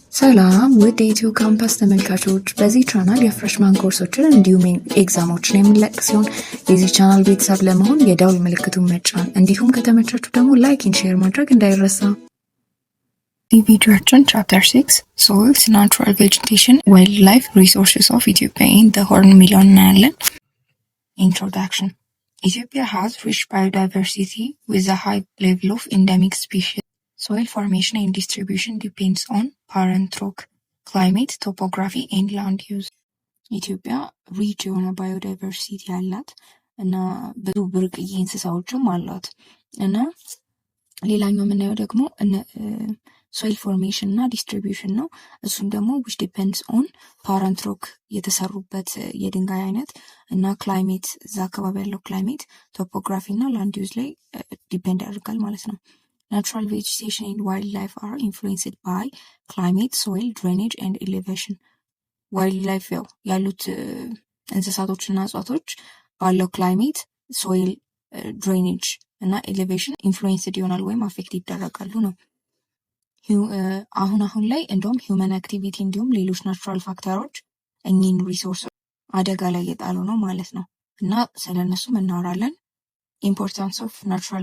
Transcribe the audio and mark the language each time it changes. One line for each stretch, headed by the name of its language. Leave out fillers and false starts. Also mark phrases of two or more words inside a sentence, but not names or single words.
Amharic: ሰላም ውድ የኢትዮ ካምፓስ ተመልካቾች፣ በዚህ ቻናል የፍሬሽማን ኮርሶችን እንዲሁም ኤግዛሞችን የምንለቅ ሲሆን የዚህ ቻናል ቤተሰብ ለመሆን የደውል ምልክቱን መጫን እንዲሁም ከተመቻችሁ ደግሞ
English: like and share
Amharic: ማድረግ እንዳይረሳ። ቪዲዮአችን
English: Chapter 6 Soils Natural Vegetation Wild Life Resources of Ethiopia in the Horn
Amharic: የሚለውን እናያለን።
English: Introduction Ethiopia has rich biodiversity with a high level of endemic species. Soil formation and distribution depends on parent rock, climate, topography and land use.
Amharic: ኢትዮጵያ ሪች የሆነ ባዮዳይቨርሲቲ አላት እና ብዙ ብርቅዬ እንስሳዎችም አሏት እና ሌላኛው የምናየው ደግሞ
English: soil formation
Amharic: እና ዲስትሪቢዩሽን ነው። እሱም ደግሞ
English: which depends on parent rock
Amharic: የተሰሩበት የድንጋይ አይነት እና ክላይሜት፣ እዛ አካባቢ ያለው ክላይሜት፣ ቶፖግራፊ እና
English: land use
Amharic: ላይ ዲፔንድ ያደርጋል ማለት ነው።
English: Natural vegetation and wildlife are influenced by climate, soil, drainage and elevation.
Amharic: Wildlife ያሉት እንስሳቶችና እጽዋቶች ባለው ክላይሜት፣ ሶይል፣ ድሬኔጅ እና ኤሌቬሽን ኢንፍሉዌንስድ ይሆናል ወይም አፌክት ይደረጋሉ ነው። አሁን ላይ እንደውም
English: human activity
Amharic: እንዲሁም ሌሎች
English: natural factors
Amharic: እኚህን ሪሶርስ አደጋ ላይ የጣሉ ነው ማለት ነው እና ስለነሱም እናወራለን።
English: importance of natural